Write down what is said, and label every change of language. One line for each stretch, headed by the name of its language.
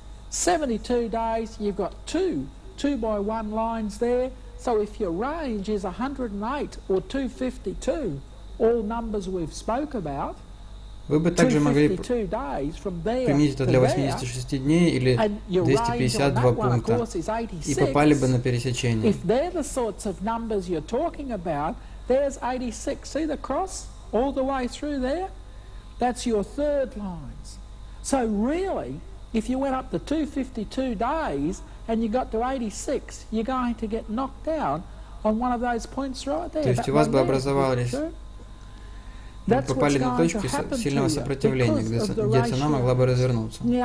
English: 72 days, you've got two 2-by-1 lines there. So if your range is 108 or 252, all numbers we've spoke about,
Russian: вы бы также могли применить это для 86 дней или 252 пункта и попали бы на пересечение.
English: If they're the sorts of numbers you're talking about, there's 86. See the cross all the way through there? That's your third lines. So really, if you went up to 252 days and you got to 86, you're going to get knocked down on one of those points right there.
Russian: То есть у вас бы образовались, вы попали на точки сильного сопротивления, где цена могла бы развернуться.